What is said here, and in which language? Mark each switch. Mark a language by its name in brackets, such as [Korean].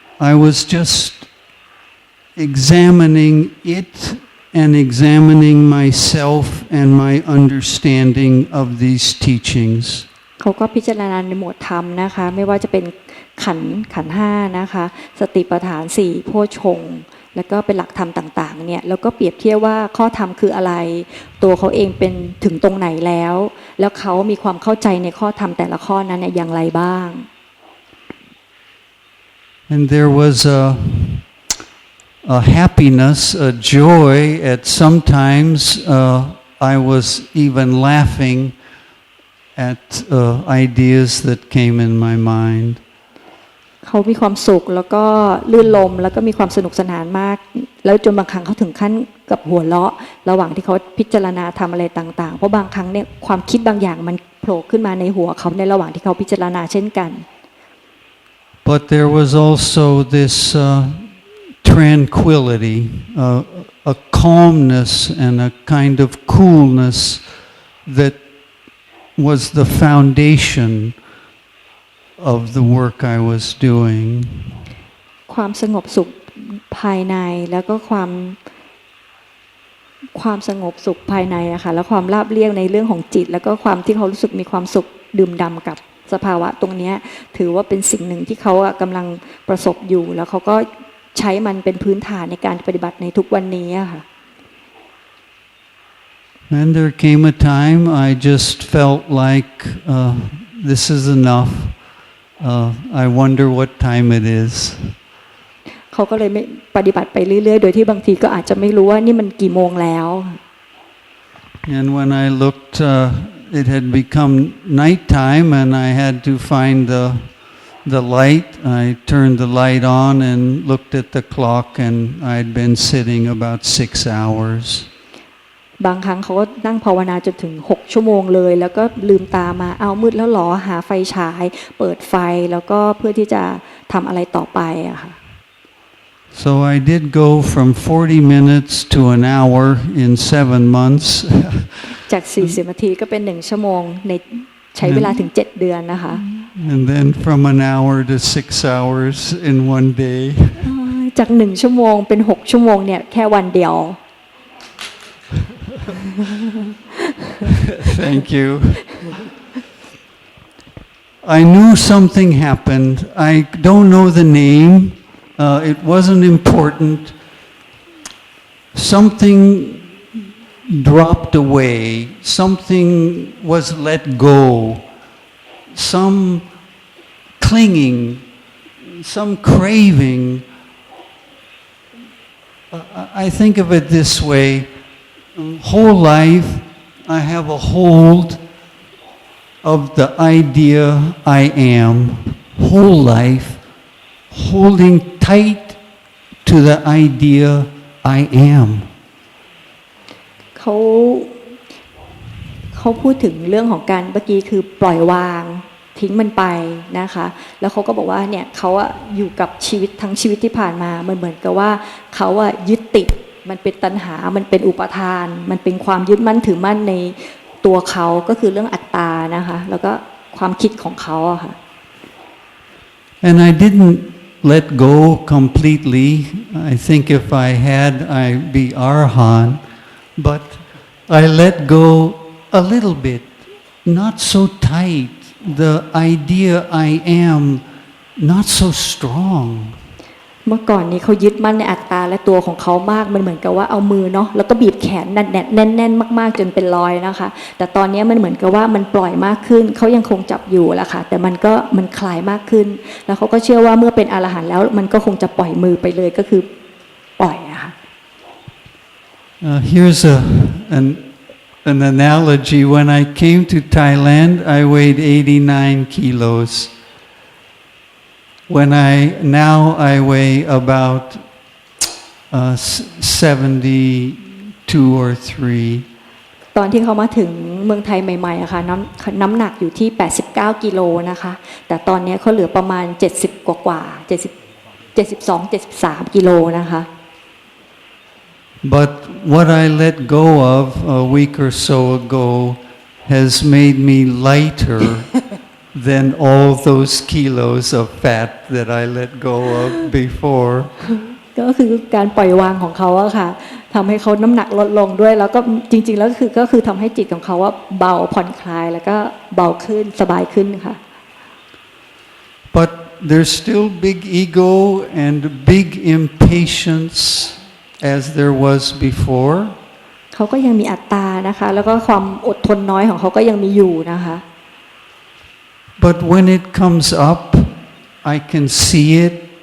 [English] I was just examining it and examining myself and my understanding of these teachings. [Thai] เขาก็พิจารณาในหมวดธรรมนะคะไม่ว่าจะเป็นขันธ์5นะคะสติปัฏฐาน4โพชฌงค์แล้วก็เป็นหลักธรรมต่างๆเนี่ยแล้วก็เปรียบเทียบว่าข้อธรรมคืออะไรตัวเขาเองเป็นถึงตรงไหนแล้วแล้วเขามีความเข้าใจในข้อธรรมแต่ละข้อนั้นเนี่ยอย่างไรบ้าง [English] And there was a happiness, a joy at sometimes I was even laughing at ideas that came in my mind. [Thai] เขามีความสุขแล้วก็ลื่นลมแล้วก็มีความสนุกสนานมากแล้วจนบางครั้งเขาถึงขั้นกับหัวเราะระหว่างที่เขาพิจารณาทำอะไรต่างๆเพราะบางครั้งเนี่ยความคิดบางอย่างมันโผล่ขึ้นมาในหัวเขาในระหว่างที่เขาพิจารณาเช่นกัน [English] But there was also this tranquility, a calmness and a kind of coolness that was the foundation of the work I was doing. [Thai] ความสงบสุขภายในแล้วก็ความสงบสุขภายในอะค่ะแล้วความราบเรียบในเรื่องของจิตแล้วก็ความที่เขารู้สึกมีความสุขดื่มด่ำกับสภาวะตรงนี้ถือว่าเป็นสิ่งหนึ่งที่เขากำลังประสบอยู่แล้วเขาก็ใช้มันเป็นพื้นฐานในการปฏิบัติในทุกวันนี้อะค่ะ [English] And there came a time I just felt like this is enough. I wonder what time it is. [Thai] เขาก็เลยไม่ปฏิบัติไปเรื่อยๆโดยที่บางทีก็อาจจะไม่รู้ว่านี่มันกี่โมงแล้ว [English] And when I looked, it had become nighttime, and I had to find the light. I turned the light on and looked at the clock, and I'd been sitting about 6 hours. [Thai] บางครั้งเขาก็นั่งภาวนาจนถึง6 ชั่วโมงเลยแล้วก็ลืมตามาเอามืดแล้วหรอหาไฟฉายเปิดไฟแล้วก็เพื่อที่จะทำอะไรต่อไปอะค่ะ [English] So I did go from 40 minutes to an hour in 7 months. [Thai] จาก40 นาทีก็เป็น1 ชั่วโมงในใช้เวลาถึง7 เดือนนะคะ [English] And then from an hour to 6 hours in one day. [Thai] จาก1 ชั่วโมงเป็น6 ชั่วโมงเนี่ยแค่วันเดียว [English] Thank you. I knew something happened. I don't know the name. It wasn't important. Something dropped away. Something was let go. Some clinging, some craving. I think of it this way. Whole life, I have a hold of the idea I am. Whole life, holding tight to the idea I am. [Thai] เขาพูดถึงเรื่องของการเมื่อกี้คือปล่อยวางทิ้งมันไปนะคะแล้วเขาก็บอกว่าเนี่ยเขาอยู่กับชีวิตทั้งชีวิตที่ผ่านมามันเหมือนกับว่าเขายึดติดมันเป็นตัณหามันเป็นอุปทานมันเป็นความยึดมั่นถือมั่นในตัวเขาก็คือเรื่องอัตตานะคะแล้วก็ความคิดของเขาอะค่ะ [English] And I didn't let go completely. I think if I had, I'd be Arhan. But I let go a little bit, not so tight. The idea I am, not so strong. [Thai] เมื่อก่อนนี้เขายึดมั่นในอัตตาและตัวของเขามากมันเหมือนกับว่าเอามือเนาะแล้วก็บีบแขนแน่นๆมากๆจนเป็นรอยนะคะแต่ตอนนี้มันเหมือนกับว่ามันปล่อยมากขึ้นเขายังคงจับอยู่แหละค่ะแต่มันคลายมากขึ้นแล้วเขาก็เชื่อว่าเมื่อเป็นอรหันต์แล้วมันก็คงจะปล่อยมือไปเลยก็คือปล่อยอะค่ะ [English] Here's an analogy. When I came to Thailand, I weighed 89 kilos. Now I weigh about 72 or 3. [Thai] ตอนที่เขามาถึงเมืองไทยใหม่ๆอะค่ะน้ำหนักอยู่ที่89 กิโลนะคะแต่ตอนนี้เขาเหลือประมาณ70กว่า72-73 กิโลนะคะ [English] But what I let go of a week or so ago has made me lighter than all those kilos of fat that I let go of before. [Thai] ก็คือการปล่อยวางของเขาอะค่ะทำให้เขาน้ำหนักลดลงด้วยแล้วก็จริงๆแล้วก็คือทำให้จิตของเขาว่าเบาผ่อนคลายแล้วก็เบาขึ้นสบายขึ้นค่ะ [English] But there's still big ego and big impatience as there was before. [Thai] เขาก็ยังมีอัตตานะคะแล้วก็ความอดทนน้อยของเขาก็ยังมีอยู่นะคะ [English] But when it comes up, I can see it.